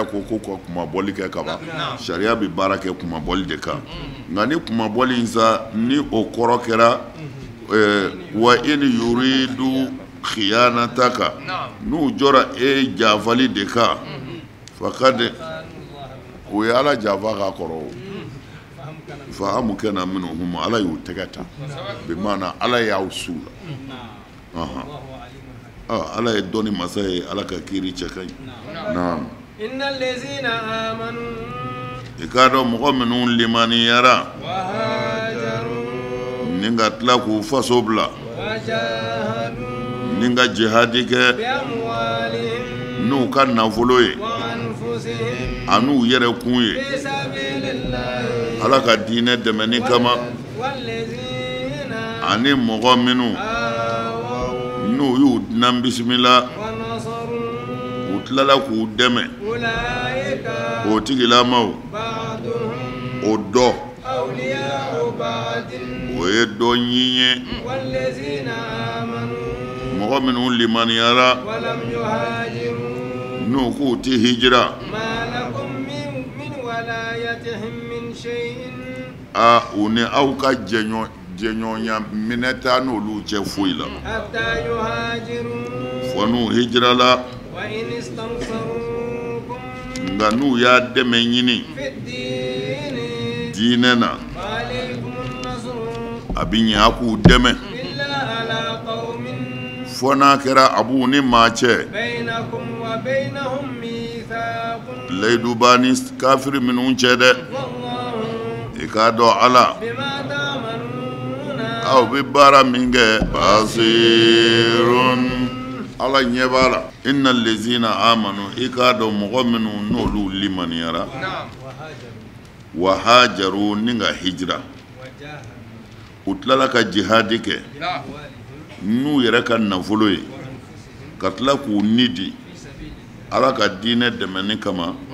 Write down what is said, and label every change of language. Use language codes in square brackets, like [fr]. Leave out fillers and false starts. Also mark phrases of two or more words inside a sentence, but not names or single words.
[bm] ko ka kumabɔli kɛ ka ban sariya bɛ baara kɛ kumabɔli de kan nka ni kumabɔli in sa ni o kɔrɔ kɛra [ar] وإن يريدوا خيانتك [bm] n'u jɔra e janfali de kan fakad o ye ala janfa k'a kɔrɔ o [ar] فأمكن منهم [bm] ala y'u tɛgɛ ta bi maana ala y'aw su la ala ye dɔnni masa ye ala ka kiiri cɛ ka ɲi naam [ar] إن الذين آمنوا [bm] i k'a dɔn mɔgɔ minnu limaniyara [ar] وهاجروا [bm] ni ka tila k'u faso bila [ar] وجاهدوا [bm] ni ka jihadi kɛ [ar] بأموالهم [bm] n'u ka nafolo ye [ar] وأنفسهم [bm] a n'u yɛrɛ kun ye [ar] في سبيل الله [bm] ala ka diinɛ dɛmɛni kama [ar] والذين [bm] ani mɔgɔ minnu [ar] آووا [bm] n'u y'u dinan bisimila [ar] ونصروا [bm] u tilala k'u dɛmɛ [ar] أولئك [bm] o tigilamaw [ar] بعضهم [bm] o dɔ [ar] أولياء بعض [bm] o ye dɔ ɲi ye [ar] والذين آمنوا [bm] mɔgɔ minnu limaniyara [ar] ولم يهاجروا [bm] n'u k'u ti hijira [ar] ما لكم من ولايتهم من شيء [bm] u ni aw ka jɛɲɔgɔnya minɛ t'a n'olu cɛ foyi la [ar] حتى يهاجروا [bm] fɔ n'u hijirala [ar] وإن استنصروكم [bm] nka n'u y'a dɛmɛ ɲini [ar] في الدين [bm] diinɛ na [ar] فعليكم النصر [bm] a bi ɲɛ a k'u dɛmɛ [ar] إلا على قوم [bm] fɔ n'a kɛra a b'u ni maa cɛ [ar] بينكم وبينهم ميثاق [bm] layidu b'a ni kafiri minnu cɛ dɛ [ar] والله [bm] i k'a dɔn ala [ar] بما تعملون [bm] aw bɛ baara min kɛ basirun ala ɲɛ b'a la [ar] إن الذين آمنوا [bm] i k'a dɔn mɔgɔ minnu n'olu limaniyara [ar] وهاجروا [bm] ni ka hijira u tilala ka jihadi kɛ n'u yɛrɛ ka nafolo ye ka tila k'u nidi ala ka diinɛ dɛmɛni kama